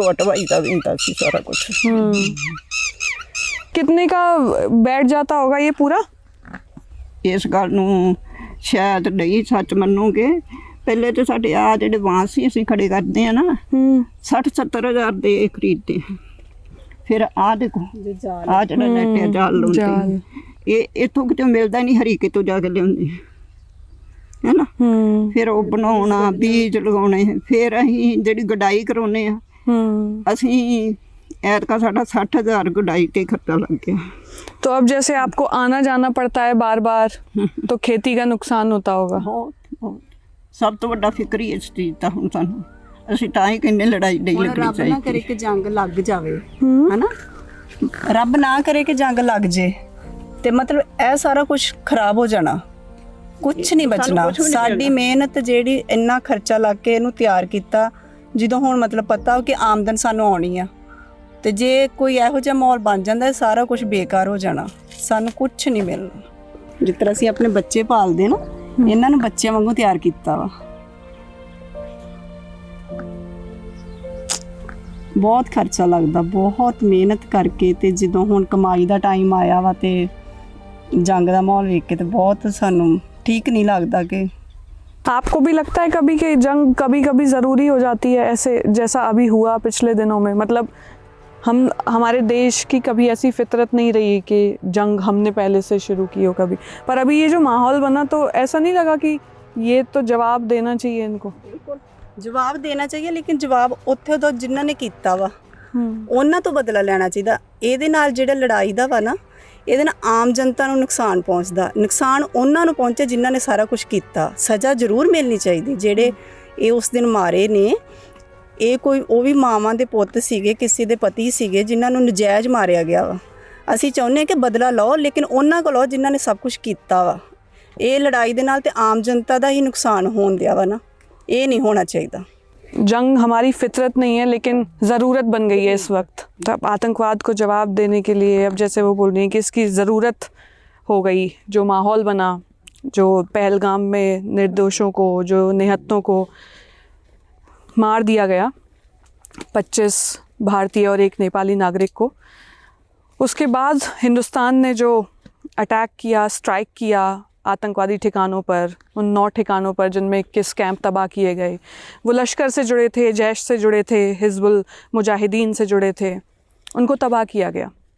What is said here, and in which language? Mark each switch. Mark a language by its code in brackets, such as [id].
[hi] ढोआ ढवाई का भी [pa] ਹੁੰਦਾ ਸੀ [hi] सारा कुछ। कितने का बैठ जाता होगा ये पूरा? [pa] इस गल ਨੂੰ शायद नहीं सच मनोगे, पहले तो साढ़े आ ਜਿਹੜੇ ਬਾਂਸ ਸੀ ਅਸੀਂ ਖੜੇ ਕਰਦੇ ਆ ਨਾ 60-70 ਹਜ਼ਾਰ ਦੇ ਖਰੀਦਦੇ ਆ। ਫਿਰ ਆ ਦੇਖੋ ਆ ਜਿਹੜਾ ਨੈਟ ਜਾਲ ਲਾਉਂਦੇ ਇਹ ਇਥੋਂ ਕਿਤੇ ਮਿਲਦਾ ਨਹੀਂ, ਹਰੀਕੇ ਤੋਂ ਜਾ ਕੇ ਲਿਆਉਂਦੇ ਹੈ ਨਾ। ਫਿਰ ਉਹ ਬਣਾਉਣਾ, ਬੀਜ ਲਗਾਉਣੇ, ਫਿਰ ਅਸੀਂ ਜਿਹੜੀ ਗਡਾਈ ਕਰਾਉਨੇ ਆ ਅਸੀਂ ऐतका साढ़ा 60,000 गुडाई ते खर्चा लग गया। [hi] तो अब जैसे आपको आना जाना पड़ता है बार बार, तो खेती का नुकसान होता होगा? [pa] बहुत सब तो बड़ा फिक्र ही इस चीज़ का हुण सानूं, ਅਸੀਂ ਤਾਂ ਹੀ ਕਹਿੰਦੇ ਲੜਾਈ ਨਹੀਂ ਲੱਗਣੀ ਰੱਬ ਚਾਹੀਦੀ। ਨਾ ਕਰੇ ਕਿ ਜੰਗ ਲੱਗ ਜਾਵੇ, ਹਨਾ, ਰੱਬ ਨਾ ਕਰੇ ਕਿ ਜੰਗ ਲੱਗ ਜੇ ਤੇ ਮਤਲਬ ਇਹ ਸਾਰਾ ਕੁਝ ਖਰਾਬ ਹੋ ਜਾਣਾ, ਕੁਝ ਨਹੀਂ ਬਚਣਾ। ਸਾਡੀ ਮਿਹਨਤ ਜਿਹੜੀ ਇੰਨਾ ਖਰਚਾ ਲਾ ਕੇ ਇਹਨੂੰ ਤਿਆਰ ਕੀਤਾ, ਜਦੋਂ ਹੁਣ ਮਤਲਬ ਪਤਾ ਕਿ ਆਮਦਨ ਸਾਨੂੰ ਆਉਣੀ ਆ, ਤੇ ਜੇ ਕੋਈ ਇਹੋ ਜਿਹਾ ਮਾਹੌਲ ਬਣ ਜਾਂਦਾ ਸਾਰਾ ਕੁਝ ਬੇਕਾਰ ਹੋ ਜਾਣਾ, ਸਾਨੂੰ ਕੁਝ ਨਹੀਂ ਮਿਲਣਾ। ਜਿਸ ਤਰ੍ਹਾਂ ਅਸੀਂ ਆਪਣੇ ਬੱਚੇ ਪਾਲਦੇ ਨਾ, ਇਹਨਾਂ ਨੂੰ ਬੱਚਿਆਂ ਵਾਂਗੂ ਤਿਆਰ ਕੀਤਾ ਵਾ। ਬਹੁਤ ਖਰਚਾ ਲੱਗਦਾ, ਬਹੁਤ ਮਿਹਨਤ ਕਰਕੇ, ਤੇ ਜਦੋਂ ਹੁਣ ਕਮਾਈ ਦਾ ਟਾਈਮ ਆਇਆ ਵਾ ਤੇ ਜੰਗ ਦਾ ਮਾਹੌਲ ਵੇਖ ਕੇ ਤੇ ਬਹੁਤ ਸਾਨੂੰ ਠੀਕ ਨਹੀਂ ਲੱਗਦਾ। ਕਿ [hi] आपको भी लगता है कभी कि जंग कभी कभी ज़रूरी हो जाती है, ऐसे जैसा अभी हुआ पिछले दिनों में? मतलब हमारे देश की कभी ऐसी फितरत नहीं रही कि जंग हमने पहले से शुरू की हो कभी, पर अभी ये जो माहौल बना तो ऐसा नहीं लगा कि ये तो जवाब देना चाहिए इनको? [pa] ਜਵਾਬ ਦੇਣਾ ਚਾਹੀਏ, ਲੇਕਿਨ ਜਵਾਬ ਉੱਥੇ ਤੋਂ ਜਿਨ੍ਹਾਂ ਨੇ ਕੀਤਾ ਵਾ ਉਹਨਾਂ ਤੋਂ ਬਦਲਾ ਲੈਣਾ ਚਾਹੀਦਾ। ਇਹਦੇ ਨਾਲ ਜਿਹੜਾ ਲੜਾਈ ਦਾ ਵਾ ਨਾ, ਇਹਦੇ ਨਾਲ ਆਮ ਜਨਤਾ ਨੂੰ ਨੁਕਸਾਨ ਪਹੁੰਚਦਾ। ਨੁਕਸਾਨ ਉਹਨਾਂ ਨੂੰ ਪਹੁੰਚੇ ਜਿਨ੍ਹਾਂ ਨੇ ਸਾਰਾ ਕੁਝ ਕੀਤਾ। ਸਜ਼ਾ ਜ਼ਰੂਰ ਮਿਲਣੀ ਚਾਹੀਦੀ। ਜਿਹੜੇ ਇਹ ਉਸ ਦਿਨ ਮਾਰੇ ਨੇ, ਇਹ ਕੋਈ ਉਹ ਵੀ ਮਾਵਾਂ ਦੇ ਪੁੱਤ ਸੀਗੇ, ਕਿਸੇ ਦੇ ਪਤੀ ਸੀਗੇ ਜਿਨ੍ਹਾਂ ਨੂੰ ਨਜਾਇਜ਼ ਮਾਰਿਆ ਗਿਆ ਵਾ। ਅਸੀਂ ਚਾਹੁੰਦੇ ਹਾਂ ਕਿ ਬਦਲਾ ਲਓ, ਲੇਕਿਨ ਉਹਨਾਂ ਕੋਲ ਲਓ ਜਿਨ੍ਹਾਂ ਨੇ ਸਭ ਕੁਝ ਕੀਤਾ ਵਾ। ਇਹ ਲੜਾਈ ਦੇ ਨਾਲ ਤੇ ਆਮ ਜਨਤਾ ਦਾ ਹੀ ਨੁਕਸਾਨ ਹੋਣ ਦਿਆ ਵਾ ਨਾ, [hi] ये नहीं होना चाहिए। जंग हमारी फितरत नहीं है, लेकिन ज़रूरत बन गई है इस वक्त। तो अब आतंकवाद को जवाब देने के लिए, अब जैसे वो बोल रही हैं कि इसकी ज़रूरत हो गई, जो माहौल बना, जो पहलगाम में निर्दोषों को, जो निहत्तों को मार दिया गया, 25 भारतीय और 1 नेपाली नागरिक को, उसके बाद हिंदुस्तान ने जो अटैक किया, स्ट्राइक किया आतंकवादी ठिकानों पर, उन 9 ठिकानों पर जिनमें 21 कैंप तबाह किए गए, वो लश्कर से जुड़े थे, जैश से जुड़े थे, हिजबुल मुजाहिदीन से जुड़े थे, उनको तबाह किया गया।